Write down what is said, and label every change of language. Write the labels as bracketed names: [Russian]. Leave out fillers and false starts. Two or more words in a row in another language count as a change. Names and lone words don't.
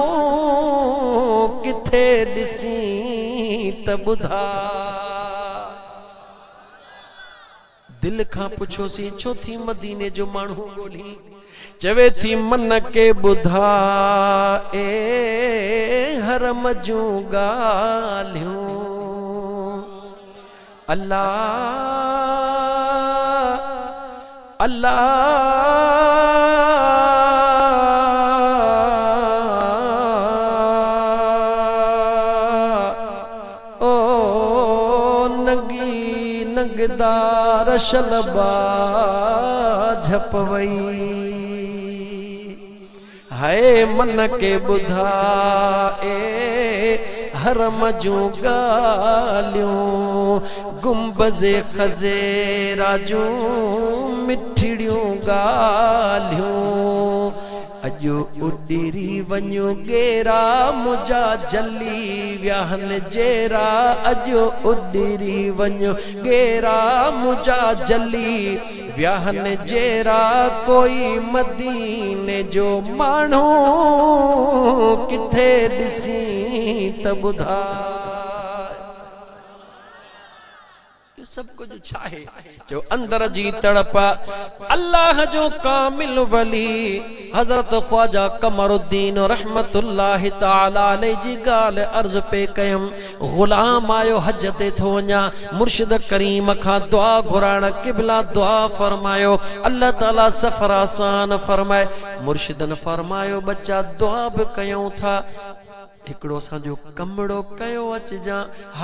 [Sindhi] किथे ॾिसी त ॿुधाए दिल खां पुछोसी छो थी मदीने जो माण्हू ॻोल्ही चवे थी मन के ॿुधाए हरम जूं ॻाल्हियूं अल्लाह अल्लाह ओ नंगी नंगदार शलबा झपवई हाय मन के ॿुधाए हरम जूं ॻाल्हियूं गुंबज़े खज़ेरा जूं मिठड़ियूं ॻाल्हियूं अॼु उॾिरी वञो गेरा मुंहिंजा जली वियाहन जेरा अॼु उॾिरी वञो गेरा मुंहिंजा जली वियाहन जेरा कोई मदीने जो माण्हू किथे ॾिसी त ॿुधाए सब कुछ छाहे जो अंदर जी तड़प अल्लाह जो कामिल वली हजरत ख्वाजा कमरुद्दीन [Arabic] رحمة الله تعالى عليه [Sindhi] जी गाल अर्ज पे कयम गुलाम आयो हज ते थो वञा मुर्शिद करीम खां दुआ घुराण क़िबला दुआ फरमायो अल्लाह ताला सफर आसान फरमाए मुर्शिदन फरमायो बच्चा दुआ भी कयूं था हिकड़ो असांजो कमड़ो कयो अचजा हा